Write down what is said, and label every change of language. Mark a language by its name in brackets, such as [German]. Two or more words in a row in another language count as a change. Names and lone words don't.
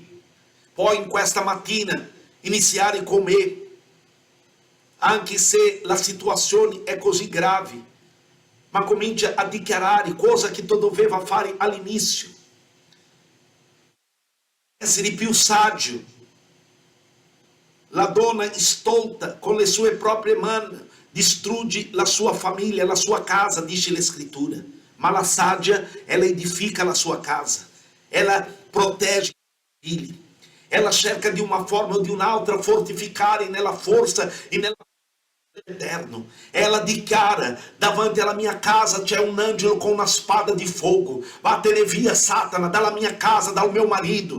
[Italian] Poi in questa mattina iniziare con me, anche se la situazione è così grave, ma comincia a dichiarare cosa che tu doveva fare all'inizio. Essere più saggio. La donna stolta con le sue proprie mani distrugge la sua famiglia, la sua casa, dice la scrittura. Ma la saggia, ela edifica la sua casa. Ela protegge i figli. Ela cerca di una forma o di un'altra fortificare nella forza e nella eterno. Ela dichiara: davanti alla mia casa c'è un angelo con una spada di fuoco. Vattene via, Satana, dalla mia casa, dal mio marito.